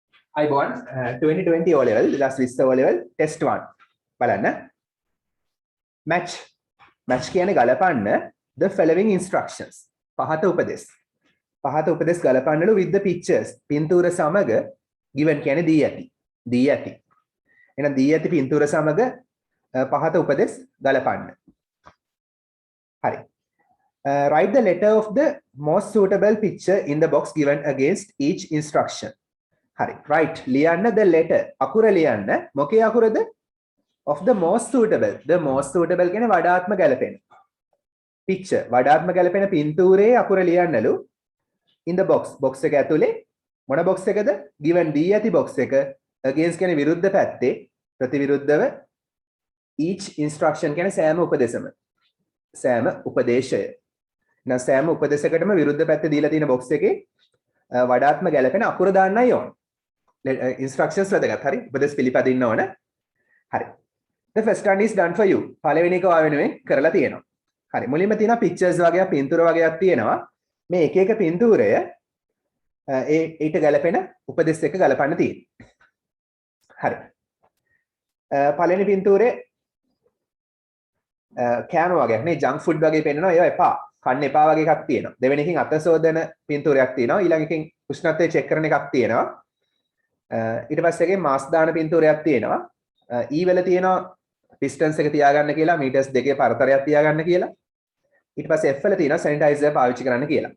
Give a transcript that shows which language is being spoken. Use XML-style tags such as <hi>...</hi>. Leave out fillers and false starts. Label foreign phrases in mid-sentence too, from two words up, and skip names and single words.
<si>අයිබෝන් 2020</si> <en>O level</en> <si>2020</si> <en>O level test 1</en> <si>බලන්න match කියන්නේ ගලපන්න</si> <en>the following instructions</en> <si>පහත උපදෙස් ගලපන්නලු</si> <en>with the pictures</en> <si>පින්තූර සමග given කියන්නේ දී ඇති එහෙනම් දී ඇති පින්තූර සමග පහත උපදෙස් ගලපන්න හරි write</si> <en>the letter of the most suitable picture in the box given against each instruction හරි right ලියන්න the letter</en> <si>අකුර ලියන්න මොකේ අකුරද</si> <en>of the most suitable කියන්නේ</en> <si>වඩාත්ම ගැලපෙන picture වඩාත්ම ගැලපෙන පින්තූරේ අකුර ලියන්නලු</si> <en>in the box</en> <si>එක ඇතුලේ මොන box එකද given දී ඇති box එක against කියන්නේ විරුද්ධ පැත්තේ ප්‍රතිවිරුද්ධව</si> <en>each instruction</en> <si>කියන්නේ සෑම උපදේශය නැ සෑම උපදේශයකටම විරුද්ධ පැත්තේ දීලා තියෙන box එකේ වඩාත්ම ගැලපෙන අකුර දාන්නයි ඕන instructions වැදගත් හරි උපදේශ පිළිපදින්න ඕන හරි</si> <en>the first one is done for you</en> <si>පළවෙනි එක ඔයා වෙනුවෙන් කරලා තියෙනවා හරි මුලින්ම තියෙනවා pictures වගේ පින්තූර වගේක් තියෙනවා මේ එක එක පින්තූරය ඊට ගැලපෙන උපදේශ එක ගලපන්න තියෙනවා හරි පළවෙනි පින්තූරේ කෑම වගේක් නේ</si> <en>junk food</en> <si>වගේ පෙන්නනවා ඒවා එපා කන්න එපා වගේ එකක් තියෙනවා දෙවෙනි එකකින් අත සෝදන පින්තූරයක් තියෙනවා ඊළඟ එකකින් උෂ්ණත්වය චෙක් කරන එකක් තියෙනවා ඊට පස්සේ එකේ මාස් දාන පින්තූරයක් තියෙනවා ඊ වල තියෙනවා ඩිස්ටන්ස් එක තියාගන්න කියලා මීටර්ස් දෙකේ පරතරයක් තියාගන්න කියලා ඊට පස්සේ F වල තියෙනවා සැනිටයිසර් පාවිච්චි කරන්න කියලා.</si>